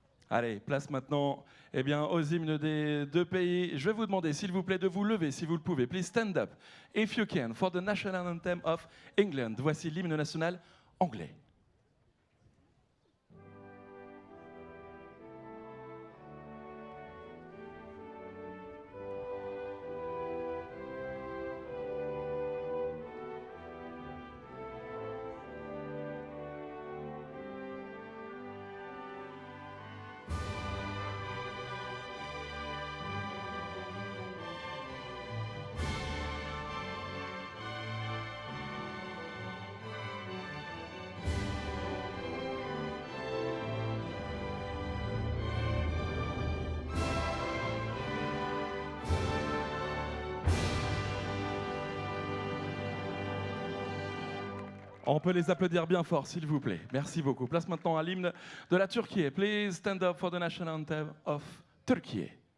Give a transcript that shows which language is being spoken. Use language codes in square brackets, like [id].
[fr] Allez, place maintenant aux hymnes des deux pays. Je vais vous demander, s'il vous plaît, de vous lever, si vous le pouvez. [en] Please stand up, if you can, for the national anthem of England. [fr] Voici l'hymne national anglais. On peut les applaudir bien fort, s'il vous plaît. Merci beaucoup. Place maintenant à l'hymne de la Turquie. [en] Please stand up for the national anthem of Turkey.